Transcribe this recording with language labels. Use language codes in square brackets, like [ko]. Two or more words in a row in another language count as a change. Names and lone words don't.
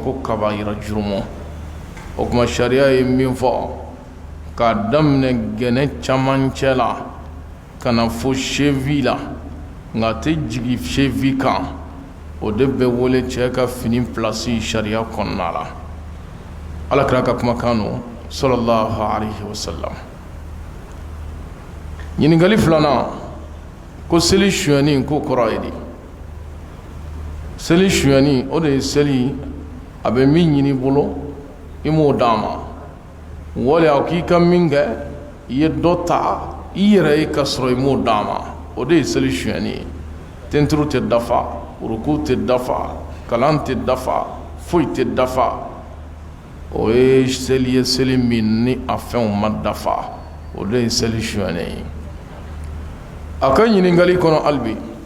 [bm] ko kaba yira jurumu o kuma sariya ye min fɔ k'a daminɛ gɛnɛ camancɛ la ka na fo sevi la nka a tɛ jigin sevi kan o de bɛ wele cɛ ka fini pilasi sariya kɔnɔna la alakira ka kumakan don [ar] صلى الله عليه وسلم [bm] ɲininkali filanan ko seli suyɛni ko kɔrɔ ye di seli suyɛni o de ye seli a bɛ min ɲini bolo i m'o d'a ma wali a k'i ka min kɛ i ye dɔ ta i yɛrɛ ye ka sɔrɔ i m'o d'a ma o de ye seli suyɛni ye tenturu tɛ dafa ruku tɛ dafa kalan tɛ dafa foyi tɛ dafa o ye seli ye seli min ni a fɛnw ma dafa o de ye seli suyɛni ye a ka ɲininkali kɔnɔ hali bi